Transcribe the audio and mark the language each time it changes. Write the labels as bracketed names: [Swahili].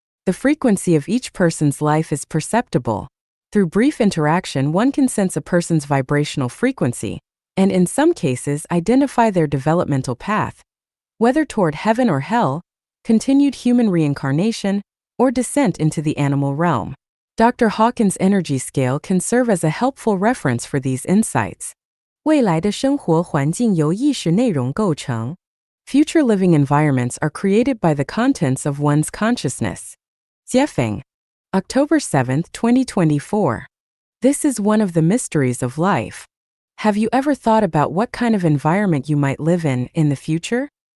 [English] The frequency of each person's life is perceptible. Through brief interaction, one can sense a person's vibrational frequency, and in some cases identify their developmental path, whether toward heaven or hell, continued human reincarnation, or descent into the animal realm. Dr. Hawkins' energy scale can serve as a helpful reference for these insights. [Chinese] 未来的生活环境由意识内容构成. [English] Future living environments are created by the contents of one's consciousness. Jiefeng. October 7, 2024. This is one of the mysteries of life. Have you ever thought about what kind of environment you might live in the future?